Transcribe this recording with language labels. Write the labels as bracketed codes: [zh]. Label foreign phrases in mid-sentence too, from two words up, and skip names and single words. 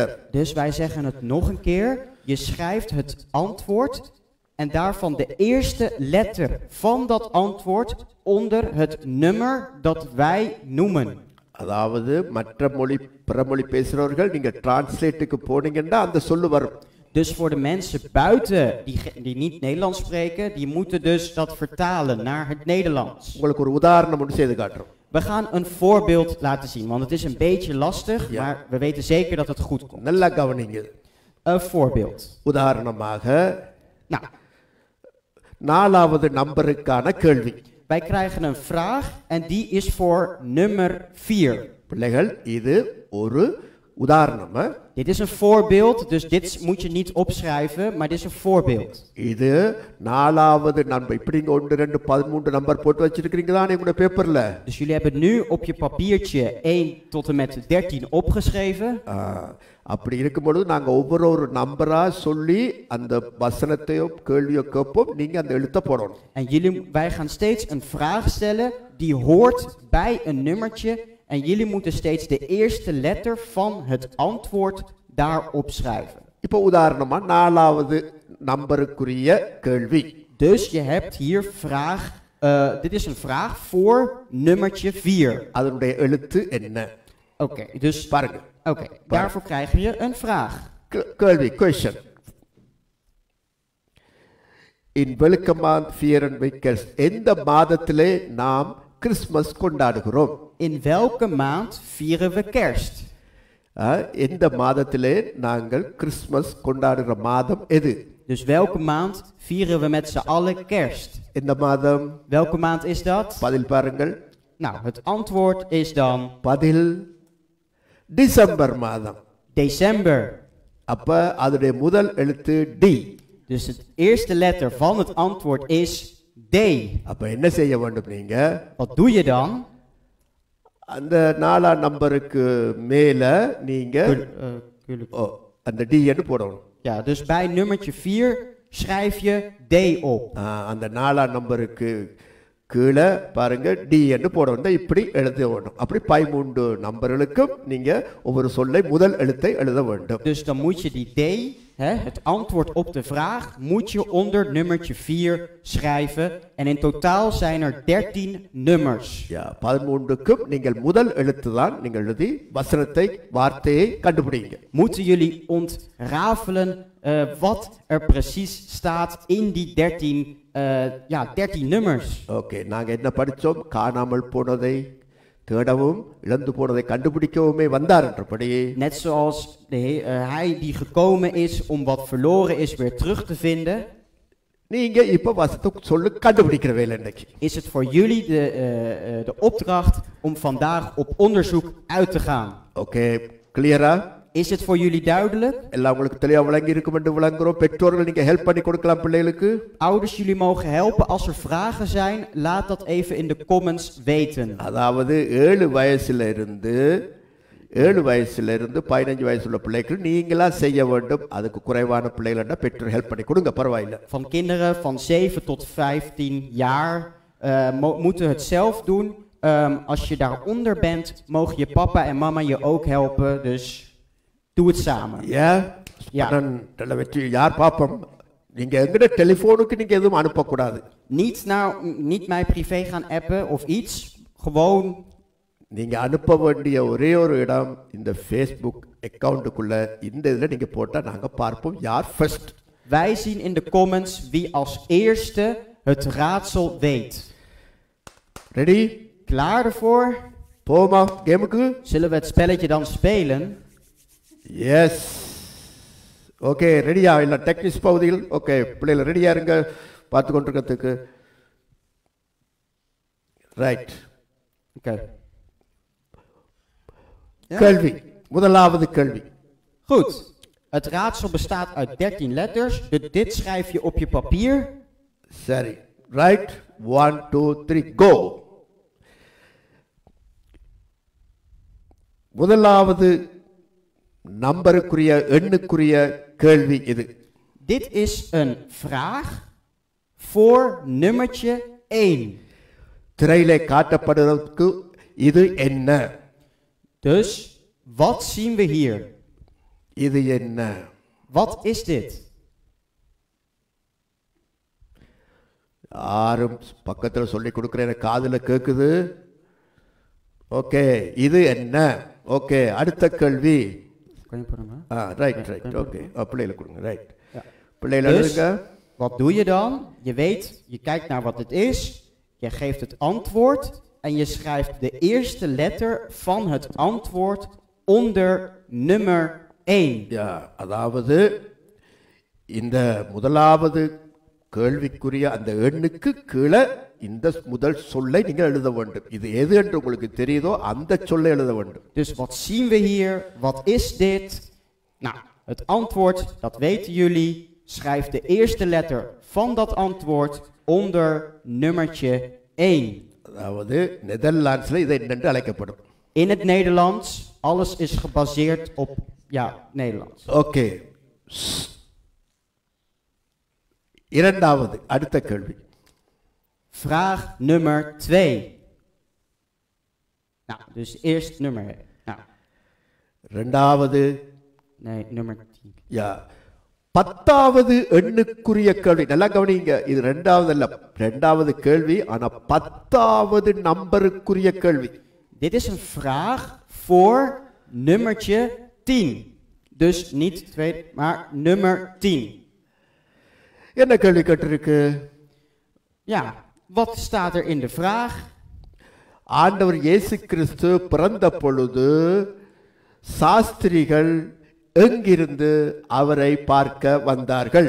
[nl] Dus wij zeggen het nog een keer. Je schrijft het antwoord en daarvan de eerste letter van dat antwoord onder het nummer dat wij noemen. [ta] அதாவது மற்ற பிறமொழி பேசுறவர்கள் நீங்க டிரான்ஸ்லேட்டுக்கு போனீங்கன்னா அந்த சொல்லு வரும். [nl] Dus voor de mensen buiten die niet Nederlands spreken, die moeten dus dat vertalen naar het Nederlands. [ta] உங்களுக்கு ஒரு உதாரணம் ஒன்று செய்து காட்டுறோம். [nl] We gaan een voorbeeld laten zien, want het is een beetje lastig, maar we weten zeker dat het goed komt. [ta] நல்லா கவனிங்க. [nl] Een voorbeeld. [ta] உதாரணமாக, [nl] Nou, [ta] 4வது நம்பருக்கான கேள்வி. [nl] wij krijgen een vraag en die is voor nummer 4. [ta] பிள்ளைகள், இது ஒரு உதாரணம். [nl] Dit is een voorbeeld, dus dit moet je niet opschrijven, maar dit is een voorbeeld. [ta] இது 4வது நம்பர். இப்படி 1 2 13 நம்பர் போட்டு வச்சிருக்கீங்களா உங்க பேப்பர்ல? [nl] Dus jullie hebben nu op je papiertje 1 tot en met 13 opgeschreven. [ta] அப்படி இருக்கும்போது நாங்க ஒவ்வொரு நம்பரா சொல்லி அந்த வசனத்தையோ கேள்வியோ கேட்போம், நீங்க அந்த எழுத்த போடணும். [nl] En wij gaan steeds een vraag stellen die hoort bij een nummertje. En jullie moeten steeds de eerste letter van het antwoord daarop schrijven. [ta] இப்போ உதாரணமா 4வது நம்பருக்குரிய கேள்வி. [nl] Dus je hebt hier vraag, dit is een vraag voor nummertje 4. [ta] அதனுடைய எழுத்து என்ன? [nl] Oké, dus [ta] பாருங்க. [nl] Oké, daarvoor krijg je een vraag. [ta] கேள்வி, question. [nl] In welke maand vieren we kerst? [ta] எந்த மாதத்திலே நாம் கிறிஸ்மஸ் கொண்டாடுகிறோம்? [nl] In welke maand vieren we kerst? [ta] எந்த மாதத்திலே நாங்கள் கிறிஸ்மஸ் கொண்டாடுகிற மாதம் எது? [nl] Dus welke maand vieren we met z'n allen kerst? [ta] எந்த மாதம்? [nl] Welke maand is dat? [ta] பதில் பாருங்கள். [nl] Nou, het antwoord is dan [ta] பதில் டிசம்பர் மாதம். [nl] December. [ta] அப்ப அதனுடைய முதல் எழுத்து டி. [nl] Dus het eerste letter van het antwoord is D. [ta] அப்ப என்ன செய்ய வேண்டும் நீங்க? [nl] Wat doe je dan? [ta] அந்த 4ஆம் நம்பருக்கு மேல நீங்க அந்த டி ன்னு போடணும். [nl] Ja, dus bij nummertje 4 schrijf je D op. [ta] அந்த 4ஆம் நம்பருக்கு கீழே பாருங்க டி என்று போட வேண்டும். இப்படி எழுத வேண்டும். அப்படி 13 நம்பர்களுக்கும் நீங்க ஒவ்வொரு சொல்லை முதல் எழுத்தை எழுத வேண்டும். [nl] Dus dan moet je die D, het antwoord op de vraag, moet je onder nummertje 4 schrijven. En in totaal zijn er 13 nummers. [ta] 13க்கும் நீங்கள் முதல் எழுத்து தான் நீங்கள் எழுதி வசனத்தை வார்த்தையை கண்டுபிடிங்க. [nl] Moeten jullie ontrafelen wat er precies staat in die 13 nummers. [ta] ஓகே, நாங்க என்ன படிச்சோம்? காணாமல் போனதை தேடவும் இழந்து போனதை கண்டுபிடிக்கவுமே வந்தார் என்றபடி. [nl] Net zoals hij die gekomen is om wat verloren is weer terug te vinden. [ta] நீங்க இப்ப வசனத்தை சொல்லு கண்டுபிடிக்கிற வேலை இன்னைக்கு. [nl] Is het voor jullie de opdracht om vandaag op onderzoek uit te gaan? [en] okay, clear? [nl] Is het voor jullie duidelijk? [ta] எல்லாம் உங்களுக்கு தெளிவா விளங்கி இருக்கும் என்று விளங்குறோம். பெற்றோர்கள் நீங்க ஹெல்ப் பண்ணி கொடுக்கலாம் பிள்ளைகளுக்கு. [nl] Ouders, jullie mogen helpen. Als er vragen zijn, laat dat even in de comments weten. [ta] அதாவது 7 வயசுல இருந்து 15 வயசுள்ள பிள்ளைகள் நீங்களா செய்ய வேண்டும். அதுக்கு குறைவான பிள்ளைகளா பெற்றோர் ஹெல்ப் பண்ணி கொடுங்க, பரவாயில்லை. [nl] Van kinderen van 7 tot 15 jaar moeten het zelf doen. Als je daaronder bent, mogen je papa en mama je ook helpen. Dus doe het samen. Ja. [ta] யார் பாப்போம்? நீங்க எங்கட டெலிபோனுக்கு நீங்க எதுவும் அனுப்ப கூடாது. [nl] Niet mij privé gaan appen of iets. Gewoon. [ta] நீங்க அனுப்ப வேண்டிய ஒரே ஒரு இடம் இந்த ஃபேஸ்புக் அக்கவுண்டுக்குள்ள. இந்த இதுல நீங்க போட்டா நாங்க பார்ப்போம் யார் ஃபர்ஸ்ட். [nl] Wij zien in de comments wie als eerste het raadsel weet. [en] Ready? [nl] Klaar ervoor? [ta] போமா கேமுக்கு? [nl] Zullen we het spelletje dan spelen? [en] Yes. okay, ready? [ta] இல்ல டெக்னிக்ஸ் பகுதியில். ஓகே, பிள்ளைகள் ரெடியா இருங்க பார்த்து கொண்டிருக்கிறதுக்கு. ரைட். ஓகே. கேள்வி, முதலாவது கேள்வி. [nl] Goed. Het raadsel bestaat uit 13 letters. Dit schrijf je op je papier. [ta] சரி. ரைட். 1 2 3 கோ. முதலாவது நம்பருக்குரிய எண்ணுக்குரிய கேள்வி இது. [nl] Dit is een vraag voor nummertje 1. [ta] திரையிலே காட்டப்படுவதற்கு இது என்ன? [nl] Dus, wat zien we hier? [ta] இது என்ன? [nl] Wat is dit? [ta] யாரும் பக்கத்தில் சொல்லி கொடுக்குற காதுல கேக்குது. ஓகே, இது என்ன? ஓகே, அடுத்த கேள்வி. [en] Right. Okay, [ta] பிள்ளைகளை கொடுங்க. ரைட். பிள்ளைகளை எழுதுங்க. [nl] Wat doe je dan? Je weet, je kijkt naar wat het is, je geeft het antwoord en je schrijft de eerste letter van het antwoord onder nummer 1. Ja, [ta] அதாவது இந்த முதலாவது கேள்விக்குரிய அந்த எண்ணுக்கு கீழே இந்த முதல் சொல்லை நீங்க எழுத வேண்டும். இது எது என்று உங்களுக்கு தெரியுதோ அந்த சொல்லை எழுத வேண்டும். [nl] Dus wat zien we hier? Wat is dit? Nou, het antwoord, dat weten jullie. Schrijf de eerste letter van dat antwoord onder nummertje 1. [ta] அதாவது நெதர்லாண்ட்ஸ்ல இது என்னென்று அழைக்கப்படும். [nl] In het Nederlands, alles is gebaseerd op, Nederlands. [ta] ஓகே. இரண்டாவது அடுத்த கேள்வி. [nl] Vraag nummer 2. Nou, dus eerst nummer. Nou. [ta] இரண்டாவது. [nl] Nee, nummer 10. Ja. [ta] 10வது எண்ணுக்குரிய கேள்வி. நல்லா கவனிங்க. இது இரண்டாவது அல்ல, இரண்டாவது கேள்வி. ஆனா 10வது நம்பருக்குரிய கேள்வி. [nl] Dit is een vraag voor nummertje 10. Dus niet 2, maar nummer 10. [ta] என்ன கேள்வி கேட்டிருக்கு? [nl] Ja, wat staat er in de vraag? [ta] ஆண்டவர் இயேசு கிறிஸ்து பிறந்த பொழுது சாஸ்திரிகள் எங்கிருந்து அவரை பார்க்க வந்தார்கள்?